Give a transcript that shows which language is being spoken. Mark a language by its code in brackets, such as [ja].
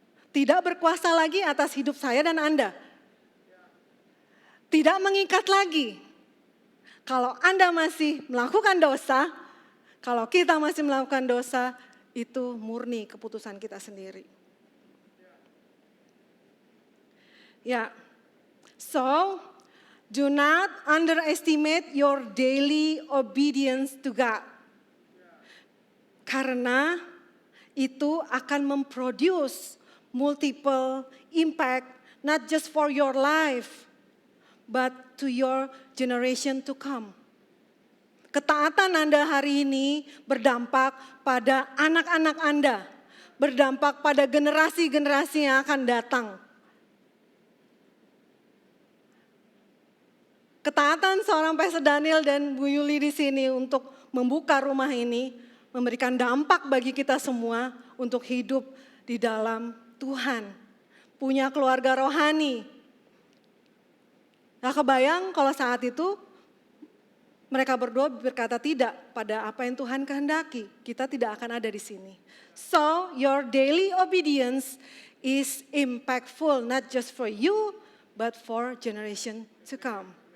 [id] Tidak berkuasa lagi atas hidup saya dan Anda. Tidak mengikat lagi. Kalau Anda masih melakukan dosa, kalau kita masih melakukan dosa, itu murni keputusan kita sendiri. [en] Ya, so do not underestimate your daily obedience to God. [id] Karena itu akan memproduce [en] multiple impact, not just for your life, but to your generation to come. [id] Ketaatan Anda hari ini berdampak pada anak-anak Anda, berdampak pada generasi-generasi yang akan datang. Ketaatan seorang Pastor Daniel dan Bu Yuli di sini untuk membuka rumah ini memberikan dampak bagi kita semua untuk hidup di dalam Tuhan. Punya keluarga rohani. Nah, kebayang kalau saat itu mereka berdua berkata tidak pada apa yang Tuhan kehendaki. Kita tidak akan ada di sini. [en] So, your daily obedience is impactful not just for you but for generation to come.